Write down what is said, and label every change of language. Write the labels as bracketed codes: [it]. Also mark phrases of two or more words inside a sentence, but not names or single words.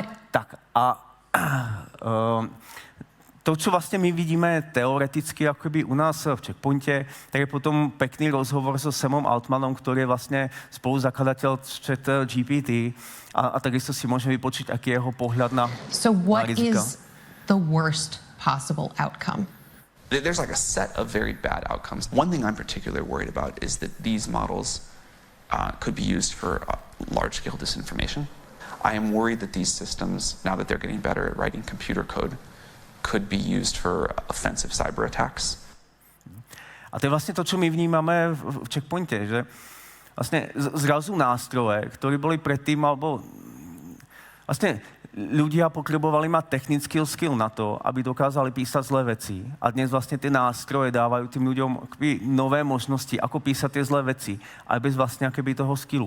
[sk] Tak a to, čo vlastne my vidíme teoreticky akoby u nás v Checkpointe, tak je potom pekný rozhovor so Samom Altmanom, ktorý je vlastne spoluzakladateľ ChatGPT a takisto si môžeme vypočiť, aký je jeho pohľad na rizika. [en] So what is the worst possible outcome? There's like a set of very bad outcomes. One thing I'm particularly worried about is that these models could be used for large-scale disinformation. I am worried that these systems, now that they're getting better at writing computer code, could be used for offensive cyber attacks. [sk] A to je vlastne to, čo my vnímame v Checkpointe, že vlastne zrazu nástroje, ktorí boli predtým, alebo vlastne ľudia potrebovali mať technický skill na to, aby dokázali písať zlé veci. A dnes vlastne tie nástroje dávajú tým ľuďom nové možnosti, ako písať tie zlé veci, aj bez vlastne akoby toho skillu.